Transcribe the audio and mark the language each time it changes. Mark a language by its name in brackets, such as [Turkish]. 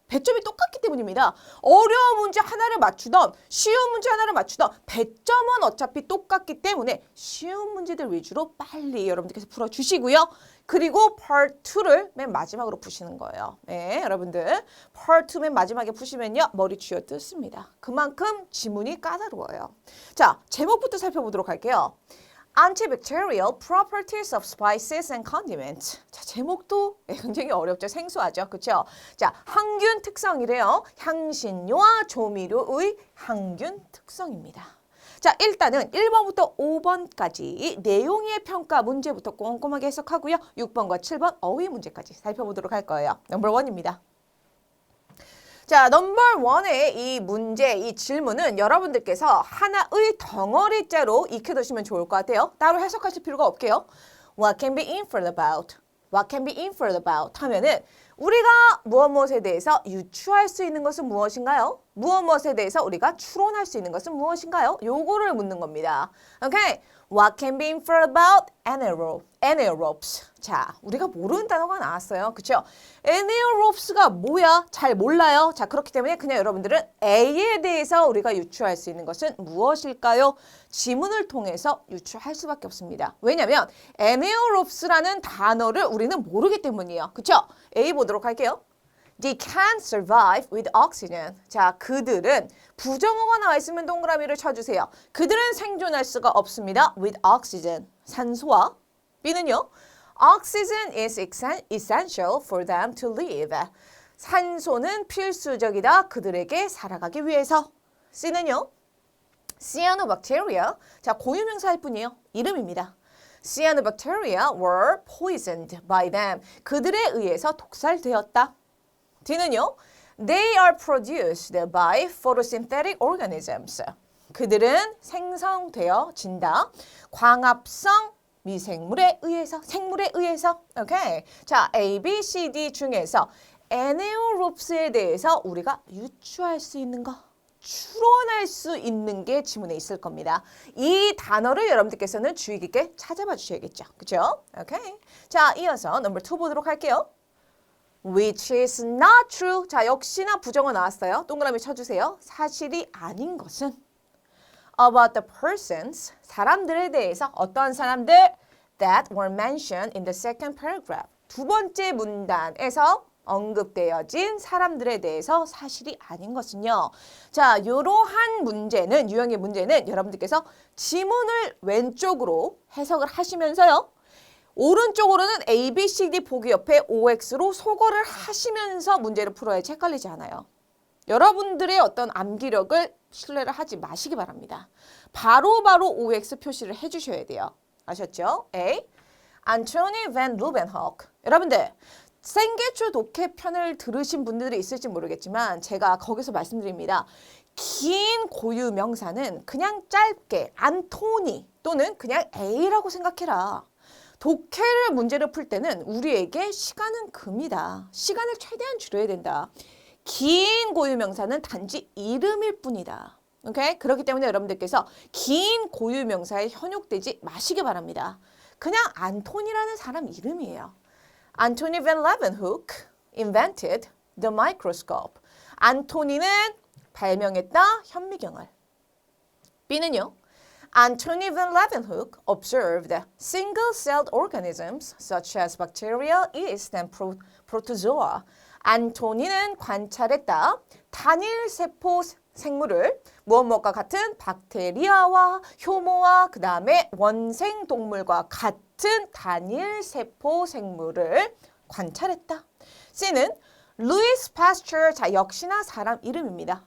[Korean] 배점이 똑같기 때문입니다. 어려운 문제 하나를 맞추던 쉬운 문제 하나를 맞추던 배점은 어차피 똑같기 때문에 쉬운 문제들 위주로 빨리 여러분들께서 풀어주시고요. 그리고 Part 2를 맨 마지막으로 푸시는 거예요. 네, 여러분들. Part 2 맨 마지막에 푸시면요. 머리 쥐어뜯습니다. 그만큼 지문이 까다로워요. 자, 제목부터 살펴보도록 할게요. [English] Antibacterial properties of spices and condiments. [Korean] 자, 제목도 굉장히 어렵죠. 생소하죠. 그렇죠? 자, 항균 특성이래요. 향신료와 조미료의 항균 특성입니다. 자, 일단은 1번부터 5번까지 내용의 평가 문제부터 꼼꼼하게 해석하고요. 6번과 7번 어휘 문제까지 살펴보도록 할 거예요. 넘버 1입니다. 자, 넘버 1의 이 문제, 이 질문은 여러분들께서 하나의 덩어리째로 익혀두시면 좋을 것 같아요. 따로 해석하실 필요가 없게요. [English] What can be inferred about? What can be inferred about? [Korean] 하면은 우리가 무엇에 대해서 유추할 수 있는 것은 무엇인가요? 무엇에 대해서 우리가 추론할 수 있는 것은 무엇인가요? 요거를 묻는 겁니다. 오케이? [English] What can be inferred about anaerobes? [Korean] 자, 우리가 모르는 단어가 나왔어요. 그쵸? anaerobes가 뭐야? 잘 몰라요. 자, 그렇기 때문에 그냥 여러분들은 A에 대해서 우리가 유추할 수 있는 것은 무엇일까요? 지문을 통해서 유추할 수밖에 없습니다. 왜냐면 anaerobes라는 단어를 우리는 모르기 때문이에요. 그쵸? A 보도록 할게요. [English] They can't survive with oxygen. [Korean] 자, 그들은 부정어가 나와 있으면 동그라미를 쳐주세요. 그들은 생존할 수가 없습니다. [English] With oxygen. [Korean] 산소와 B는요. [English] Oxygen is essential for them to live. [Korean] 산소는 필수적이다. 그들에게 살아가기 위해서. C는요. Cyanobacteria. 자, 고유명사일 뿐이에요. 이름입니다. [English] Cyanobacteria were poisoned by them. [Korean] 그들에 의해서 독살되었다. D는요. [English] They are produced by photosynthetic organisms. [Korean] 그들은 생성되어진다. 광합성 미생물에 의해서, 생물에 의해서. 오케이. 자, A, B, C, D 중에서 anaerobes에 대해서 우리가 유추할 수 있는 거, 추론할 수 있는 게 지문에 있을 겁니다. 이 단어를 여러분들께서는 주의 깊게 찾아봐 주셔야겠죠. 그죠? 오케이. 자, 이어서 넘버 2 보도록 할게요. [English] Which is not true. [Korean] 자, 역시나 부정어 나왔어요. 동그라미 쳐주세요. 사실이 아닌 것은 [English] about the persons, [Korean] 사람들에 대해서 어떤 사람들 [English] that were mentioned in the second paragraph. [Korean] 두 번째 문단에서 언급되어진 사람들에 대해서 사실이 아닌 것은요. 자, 이러한 문제는, 유형의 문제는 여러분들께서 지문을 왼쪽으로 해석을 하시면서요. 오른쪽으로는 A, B, C, D 보기 옆에 OX로 소거를 하시면서 문제를 풀어야지 헷갈리지 않아요. 여러분들의 어떤 암기력을 신뢰를 하지 마시기 바랍니다. 바로바로 OX 표시를 해주셔야 돼요. 아셨죠? A. 안토니 반 루벤호크. 여러분들 생계초 독해 편을 들으신 분들이 있을지 모르겠지만 제가 거기서 말씀드립니다. 긴 고유 명사는 그냥 짧게 안토니 또는 그냥 A라고 생각해라. 독해를 문제를 풀 때는 우리에게 시간은 금이다. 시간을 최대한 줄여야 된다. 긴 고유명사는 단지 이름일 뿐이다. 오케이? 그렇기 때문에 여러분들께서 긴 고유명사에 현혹되지 마시기 바랍니다. 그냥 안토니라는 사람 이름이에요. [English] 안토니 반 레euwenhoek invented the microscope. [Korean] 안토니는 발명했다 현미경을. B는요. [English] Antony van Leeuwenhoek observed single-celled organisms such as bacteria, yeast, and protozoa. [Korean] 안토니는 관찰했다. 단일 세포 생물을 무엇과 같은 박테리아와 효모와 그 다음에 원생 동물과 같은 단일 세포 생물을 관찰했다. C는 루이스 파스처, 자 역시나 사람 이름입니다.